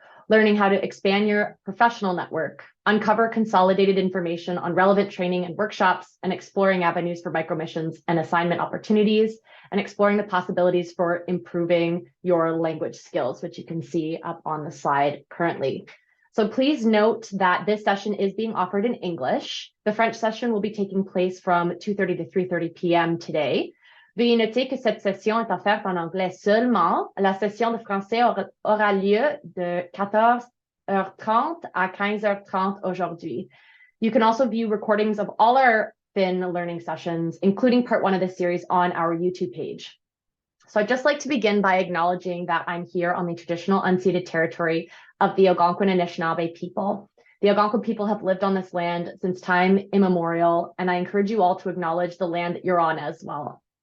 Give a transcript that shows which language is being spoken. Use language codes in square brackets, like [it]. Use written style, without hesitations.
[en] learning how to expand your professional network, uncover consolidated information on relevant training and workshops, and exploring avenues for micromissions and assignment opportunities, and exploring the possibilities for improving your language skills, which you can see up on the slide currently. So please note that this session is being offered in English. The French session will be taking place from 2:30 to 3:30 p.m. today. [fr] Veuillez noter que cette session est offerte en anglais seulement. La session de français aura lieu de 14h30 à 15h30 aujourd'hui. [en] You can also view recordings of all our Fin learning sessions, including part one of this series, on our YouTube page. So I'd just like to begin by acknowledging that I'm here on the traditional unceded territory of the Algonquin and Anishinaabe people. The Algonquin people have lived on this land since time immemorial, and I encourage you all to acknowledge the land that you're on as well.